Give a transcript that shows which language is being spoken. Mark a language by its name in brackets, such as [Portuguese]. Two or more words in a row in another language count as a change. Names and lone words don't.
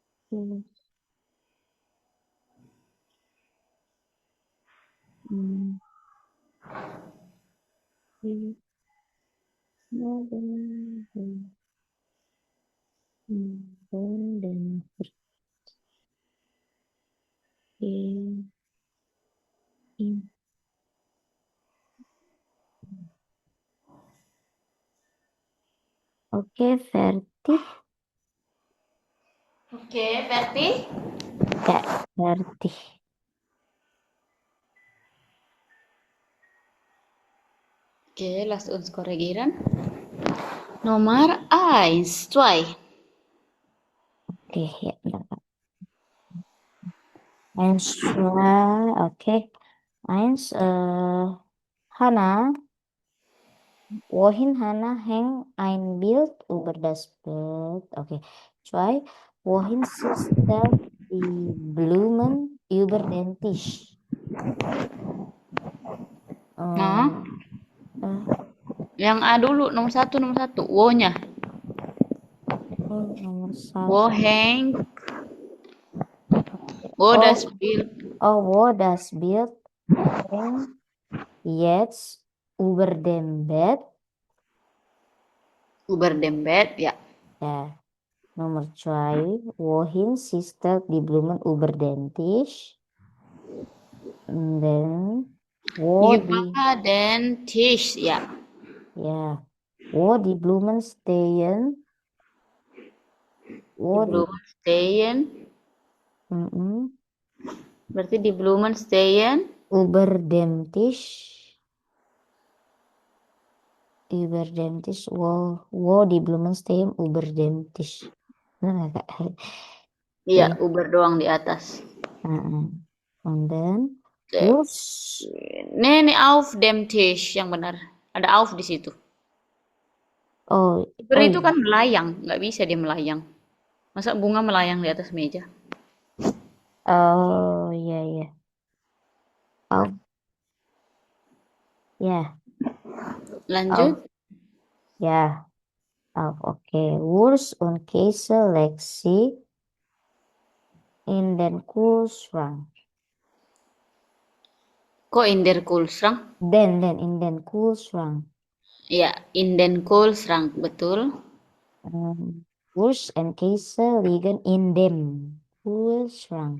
[Indonesian] Mm, mm, mm, mm, dan in, in. Oke, Verti. Oke, Verti. Ya, Verti. Oke, [German] lass uns korrigieren. [Indonesian] Nomor 1, 2. Oke, ya, bentar, Kak. [German] Eins, zwei, oke. Eins, Hannah, wohin Hannah hängt ein Bild über das Bett? [Indonesian] Oke. [German] Zwei, wohin stellt die Blumen über den Tisch? [Indonesian] Nah, Eh, yang A dulu, nomor satu, wo-nya. nomor [German] Wo [Indonesian] satu. [German] hängt, wo das Oh, Bild wo das Bild hängt jetzt über dem Bett? über dem Bett, ya. Ja. Nomor 2, wohin stellt die Blumen über den Tisch? [English] And then, [German] wo die, Über den Tisch, ya. ja, wo die Blumen stehen, Die wo die, Blumen stehen, mm, [Indonesian] berarti di [German] Blumen stehen über dem Tisch, wo die Blumen stehen über dem Tisch. [Indonesian] Benar nggak, Kak? iya, Oke. Uber doang di atas. [English] And then, [Indonesian] Oke. whoosh. Ini [German] auf dem Tisch [Indonesian] yang benar. Ada auf di situ. Oh, Uber oh itu iya. kan melayang, nggak bisa dia melayang. Masa bunga melayang di atas meja? Oh, iya, iya. Oh, ya. Lanjut. Oh, ya. Oh, oke. [German] Wurst und Käse Lexi in den Kühlschrank. Kok in der Kühlschrank? Den in den Kühlschrank. Iya, in den Kühlschrank, betul. Wurst und Käse liegen in dem Kühlschrank.